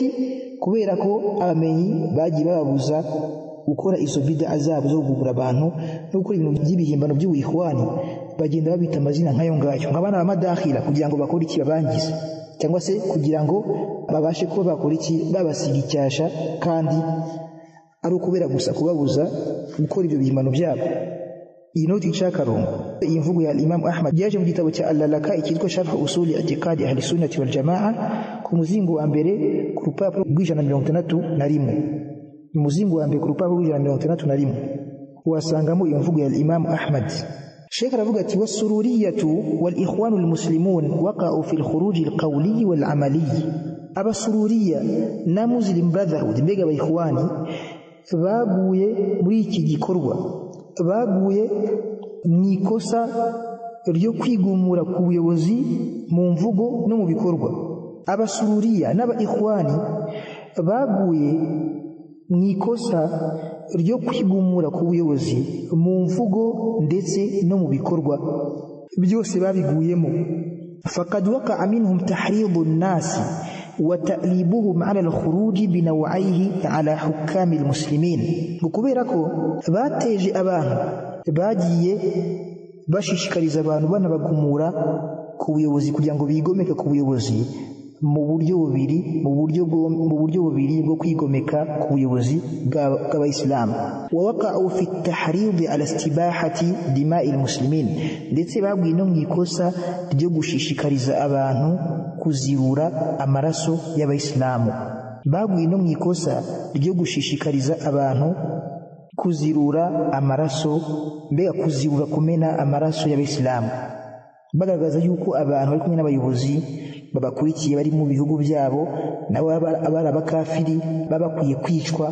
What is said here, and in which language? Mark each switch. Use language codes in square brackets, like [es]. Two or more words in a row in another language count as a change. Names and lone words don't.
[rw] Kubera ko abamenyi bagiye bababuza gukora izo bid'a zabo zo kugura abantu no gukora ibintu by'ibihimbano by'ubuihwani, bagenda babita amazina nk'ayo ngayo nk'abana ba madakhila, kugira ngo bakore iki babangiza, cyangwa se kugira ngo babashe kuba bakora iki babasiga icyasha, kandi ari ukubera gusa kubabuza gukora ibyo bihimbano byabo. Iyi noti y'akarongo, iyi mvugo ya Imam Ahmad yaje mu gitabo cya Al-Lalaka'i cyitwa Sharh Usuli I'tiqadi Ahli Sunnati wal Jama'a ku muzingo wa mbere ku rupapuro rw'161. Umuzingo wa mbere ku rupapuro rw'161 wasangamo iyo mvugo ya Imam Ahmad. [ar] Sheikh [rw] aravuga ati [ar] والسرورية والإخوان المسلمون وقعوا في الخروج القولي والعملي. [rw] Abasururiya na Muslim Brotherhood, mbega abaihwani, baguye muri iki gikorwa, baguye mu ikosa ryo kwigumura ku buyobozi mu mvugo no mu bikorwa. Abasururiya n'abaihwani baguye mu ikosa ryo kwigumura ku buyobozi mu mvugo ndetse no mu bikorwa, byose babiguyemo. [ar] فقد وقع منهم تحريض الناس وتأليبهم على الخروج بنوعيه على حكام المسلمين. [rw] Kubera ko bateje abantu, bagiye bashishikariza abantu banabagumura ku buyobozi kugira ngo bigomeke ku buyobozi mu buryo bubiri bwo kwigomeka ku buyobozi bw'abayisilamu. [ar] ووقعوا في التحريض على استباحة دماء المسلمين, [rw] ndetse babwiye no mu ikosa ryo gushishikariza abantu kuzirura amaraso y'abayisilamu. Babwiye no mu ikosa ryo gushishikariza abantu kuzirura amaraso, mbega kuzirura kumena amaraso y'abayisilamu, bagaragaza yuko abantu bari kumwe n'abayobozi babakurikiye bari mu bihugu byabo nabo abari abakafiri babakwiye kwicwa.